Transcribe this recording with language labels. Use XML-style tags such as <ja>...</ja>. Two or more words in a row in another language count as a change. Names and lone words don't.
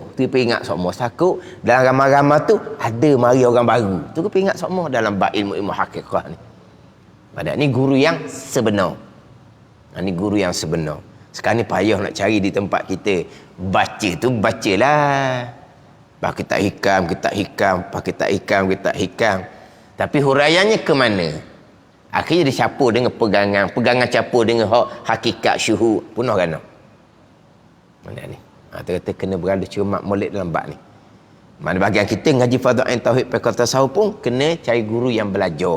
<ms>Tu peringat sokmo. Takut dalam ramai-ramai tu ada mari orang baru. Tunggu peringat sokmo dalam bab ilmu-ilmu hakikah ni. Padahal ni guru yang sebenar. Ni guru yang sebenar. Sekarang ni payah nak cari di tempat kita. Baca tu bacalah. Bah kitab hikam, kitab hikam. Tapi huraiannya ke mana? Akhirnya dicampur dengan pegangan campur dengan hakikat syuhud. Punah kan? Mana ni? Kata kena berada cermat molek dalam bab ni. Mana bahagian kita ngaji fardhu-ain tauhid fiqh tasawuf pun kena cari guru yang belajar.</ms>